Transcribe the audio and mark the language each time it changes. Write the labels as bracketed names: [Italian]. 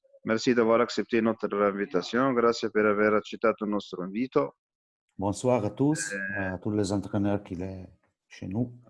[French] Merci d'avoir accepté notre invitation. [Italian] Grazie per aver accettato il nostro invito. [French] Bonsoir à tous les entraîneurs qui sont chez nous.